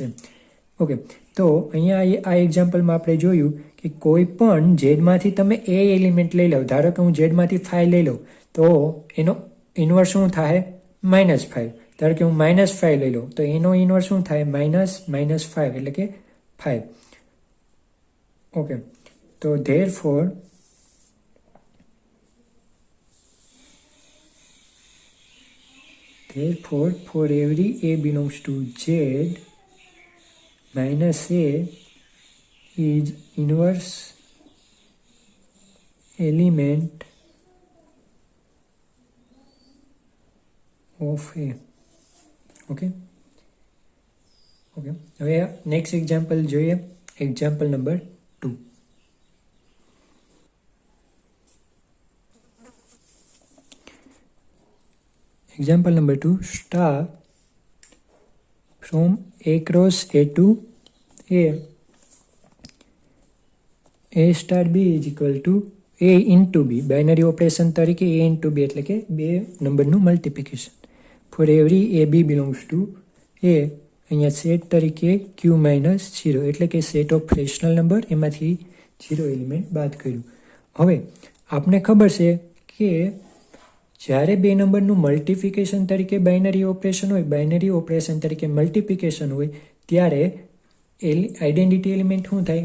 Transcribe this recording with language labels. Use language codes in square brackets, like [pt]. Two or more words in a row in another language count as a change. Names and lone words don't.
[gu] ઓકે, તો અહીંયા આ એક્ઝામ્પલમાં આપણે જોયું કે કોઈ પણ ઝેડમાંથી તમે એ એલિમેન્ટ લઈ લો. ધારો કે હું ઝેડમાંથી 5 લઈ લઉં તો એનો ઇન્વર્સ શું થાય? -5. ધારો કે હું -5 લઈ લઉં તો એનો ઇન્વર્સ શું થાય? -5 એટલે કે 5. ઓકે, તો [en] therefore for every A belongs to Z, minus A is inverse element of A. [gu] Okay. હવે [en] next example [gu] જોઈએ. [en] example number 2. Example number 2, star from A cross A to A star B is equal to A into B. binary operation [gu] તરીકે [en] A into B [gu] એટલે કે બે નંબરનું મલ્ટિપ્લિકેશન. [en] for every A B belongs to A, [gu] અહીંયા સેટ તરીકે Q minus 0 એટલે કે [en] set of rational number, [gu] એમાંથી 0 એલિમેન્ટ બાદ કર્યું. હવે આપને ખબર છે કે જ્યારે બે નંબરનું મલ્ટિફિકેશન તરીકે [en] binary operation [gu] હોય, [en] binary operation [gu] તરીકે મલ્ટિપ્લિકેશન હોય ત્યારે [en] identity element [gu] શું થાય?